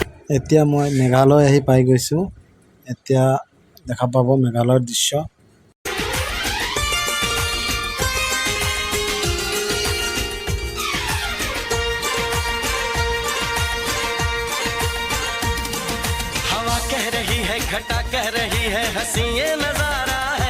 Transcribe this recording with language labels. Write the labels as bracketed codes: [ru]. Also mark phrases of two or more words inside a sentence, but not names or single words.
[as] এতিয়া মই মেঘালয় আহি পাই গৈছোঁ। এতিয়া দেখা পাব মেঘালয়ৰ দৃশ্য। [hi] हवा कह रही है, घटा कह रही है, हंसी ये नजारा है।